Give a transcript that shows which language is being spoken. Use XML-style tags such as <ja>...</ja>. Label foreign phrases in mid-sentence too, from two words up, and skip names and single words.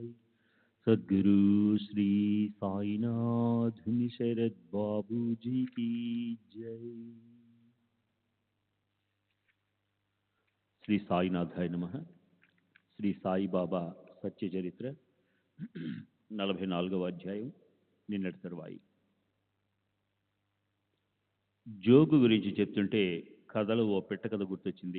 <hi>सद्गुरु श्री साईनाथ शरद बाबू जी की जय।</hi> <te>శ్రీ సాయినాథాయ నమః. శ్రీ సాయిబాబా సత్య చరిత్ర 44వ అధ్యాయం, నిన్నటి తరువాయి. జోగు గురించి చెప్తుంటే కథలో ఓ పెట్ట కథ గుర్తొచ్చింది.</te>